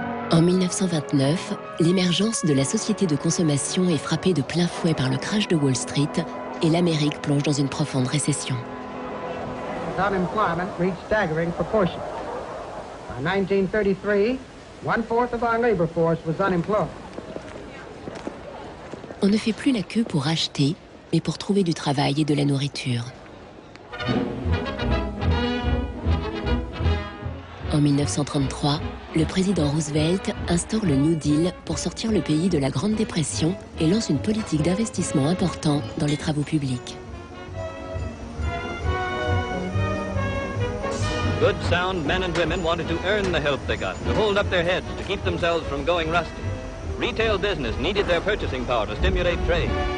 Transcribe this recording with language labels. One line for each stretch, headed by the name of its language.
French: En 1929, l'émergence de la société de consommation est frappée de plein fouet par le crash de Wall Street et l'Amérique plonge dans une profonde récession.
English: Unemployment reached staggering proportions. By 1933, 1/4 of our labor force was unemployed.
French: On ne fait plus la queue pour acheter, mais pour trouver du travail et de la nourriture. En 1933, le président Roosevelt instaure le New Deal pour sortir le pays de la Grande Dépression et lance une politique d'investissement important dans les travaux publics.
English: Good, sound men and women wanted to earn the help they got, to hold up their heads, to keep themselves from going rusty. Retail business needed their purchasing power to stimulate trade.